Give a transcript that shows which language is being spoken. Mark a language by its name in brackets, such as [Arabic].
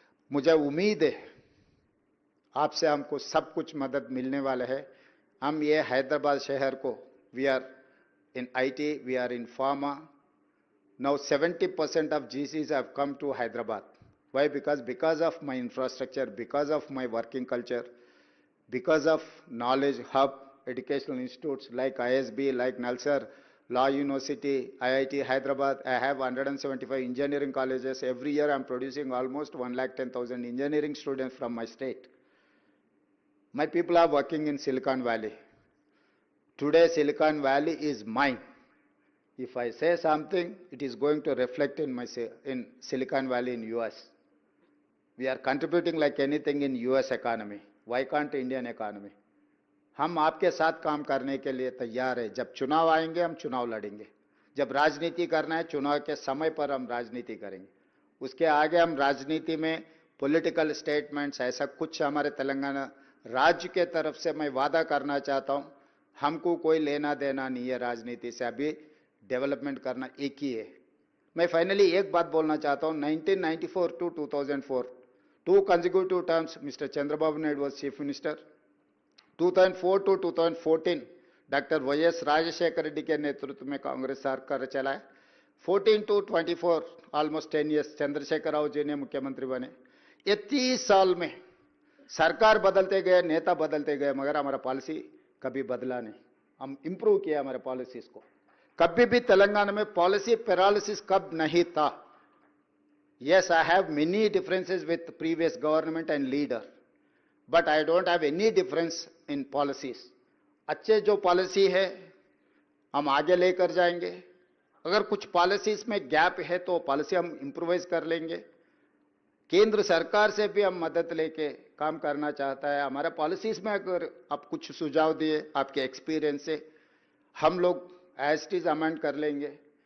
[Hindi] मुझे उम्मीद है आपसे हमको सब कुछ मदद मिलने वाला है। हम ये हैदराबाद शहर को, [English] We are in IT, we are in pharma, now 70% of GCs have come to Hyderabad. Why? Because of my infrastructure, because of my working culture, because of knowledge hub, educational institutes like ISB, like Nalsar, Law University, IIT Hyderabad. I have 175 engineering colleges. Every year I'm producing almost 110,000 engineering students from my state. My people are working in Silicon Valley. Today Silicon Valley is mine. If I say something, it is going to reflect in Silicon Valley in US. We are contributing like anything in US economy. Why can't Indian economy? [Hindi] हम आपके साथ काम करने के लिए तैयार है. जब चुनाव आएंगे हम चुनाव लड़ेंगे. जब राजनीति करना है चुनाव के समय पर हम राजनीति करेंगे. उसके आगे हम राजनीति में पॉलिटिकल स्टेटमेंट्स ऐसा कुछ हमारे तेलंगाना राज्य के तरफ से मैं वादा करना चाहता हूं. हमको कोई लेना देना नहीं है राजनीति से. अभी डेवलपमेंट करना एक ही है. मैं फाइनली एक बात बोलना चाहता हूं. [English] 1994 to 2004 2 consecutive terms Mr. Chandrababu Naidu was chief minister. [Hindi] 2004 to 2014 doctor YS Rajshekhar Reddy के नेतृत्व में कांग्रेस सरकार चलाए. 14 to 24 [English] almost 10 years [Hindi] Chandrashekhar Rao ji ने मुख्यमंत्री बने. ये 30 साल में सरकार बदलते गए, नेता बदलते गए, मगर हमारा पॉलिसी कभी बदला नहीं. हम इंप्रूव किया हमारे पॉलिसीज को. कभी भी तेलंगाना में पॉलिसी पैरालिसिस कब नहीं था. [English] Yes, I have many differences with previous government and leader, but I don't have any difference in policies. [Hindi] अच्छे जो पॉलिसी है हम आगे लेकर जाएंगे. अगर कुछ पॉलिसीज में गैप है तो पॉलिसी हम इम्प्रोवाइज कर लेंगे. केंद्र सरकार से भी हम मदद लेके काम करना चाहता है. हमारे पॉलिसीज में अगर आप कुछ सुझाव दिए आपके एक्सपीरियंस से, हम लोग [English] as it is [Hindi] अमेंड कर लेंगे.